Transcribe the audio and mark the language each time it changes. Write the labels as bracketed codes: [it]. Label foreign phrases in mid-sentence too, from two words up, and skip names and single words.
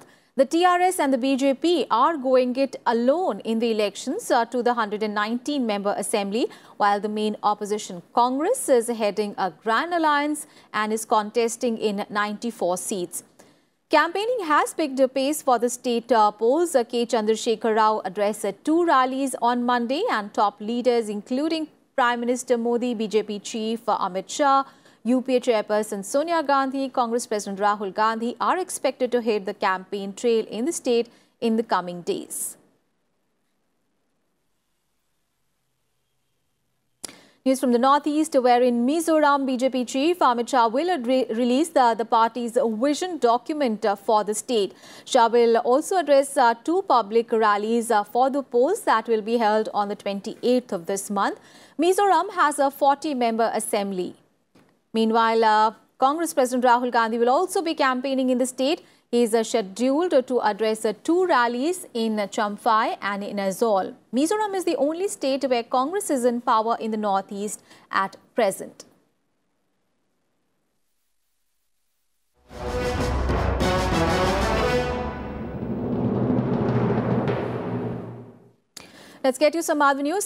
[en] The TRS and the BJP are going it alone in the elections to the 119-member assembly, while the main opposition Congress is heading a grand alliance and is contesting in 94 seats. Campaigning has picked up pace for the state polls. K. Chandrasekhar Rao addressed 2 rallies on Monday, and top leaders including Prime Minister Modi, BJP Chief Amit Shah, UPA Chairperson Sonia Gandhi, Congress President Rahul Gandhi are expected to hit the campaign trail in the state in the coming days. News from the northeast, where in Mizoram, BJP Chief Amit Shah will release the party's vision document for the state. Shah will also address 2 public rallies for the polls that will be held on the 28th of this month. Mizoram has a 40-member assembly. Meanwhile, Congress President Rahul Gandhi will also be campaigning in the state. He is scheduled to address 2 rallies in Champhai and in Aizawl. Mizoram is the only state where Congress is in power in the northeast at present. Let's get you some other news.